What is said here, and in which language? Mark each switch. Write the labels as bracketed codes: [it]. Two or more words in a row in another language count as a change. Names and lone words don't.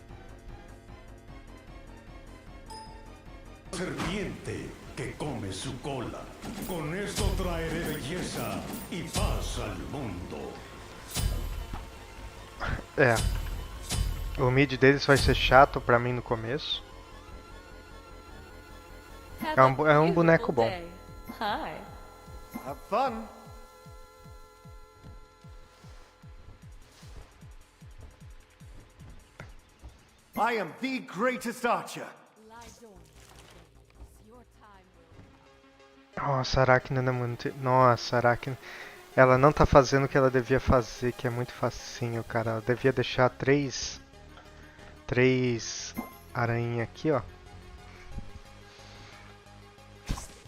[es] Serpiente que come su cola. Con esto traeré belleza y paz al mundo. [pt] É. O mid deles vai ser chato pra mim no começo. É um boneco bom. [en] Hi. Have fun. I am the greatest archer. [pt] Nossa, a Arachne não é muito... Nossa, a Arachne... Ela não tá fazendo o que ela devia fazer, que é muito facinho, cara. Ela devia deixar três aranha aqui, ó.